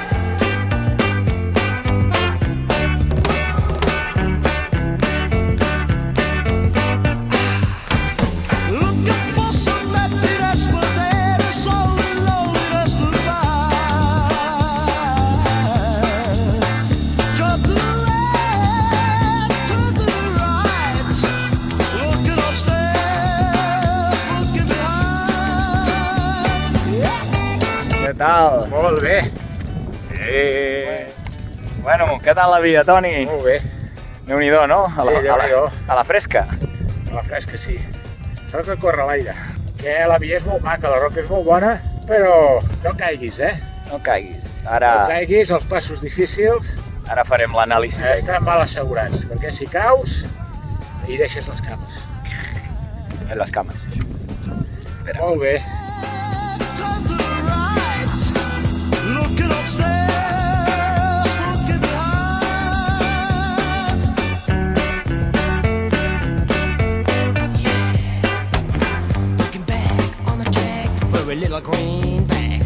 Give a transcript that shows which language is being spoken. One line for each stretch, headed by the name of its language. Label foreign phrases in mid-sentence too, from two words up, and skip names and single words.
English: Looking for some happiness, but there is only loneliness to find. Jump to the left, turn to the right. Looking upstairs, looking behind.
Catalan: Què tal? Molt bé, Bueno, què tal la vida, Toni? molt bé. Déu-n'hi-do, no? A la, Sí, Déu-n'hi-do. a la fresca. A la fresca sí. Sort que corre l'aire. Que la via és molt maca, la roca és molt bona, però no caiguis, No caiguis. No Ara caiguis, els passos difícils farem l'anàlisi. estan mal assegurats, perquè si caus hi deixes les cames. Les cames. Molt bé.
English: Turn to the right. Looking upstairs, looking behind. Looking back on the track for a little greenback.